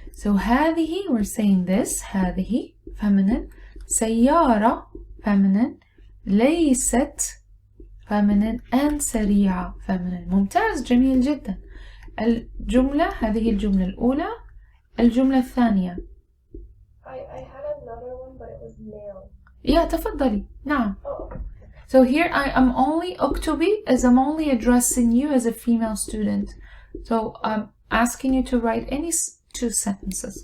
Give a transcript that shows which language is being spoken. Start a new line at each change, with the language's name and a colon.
English: So هذه we're saying this هذه feminine. سيارة feminine. ليست feminine and سريعة feminine.
Arabic: ممتاز جميل جدا. الجملة هذه الجملة الأولى. الجملة الثانية.
English: I had another one but it was male. Yeah,
Arabic: تفضلي. نعم. Oh.
English: So here I am only أكتبي as I'm only addressing you as a female student. So I'm asking you to write any two sentences.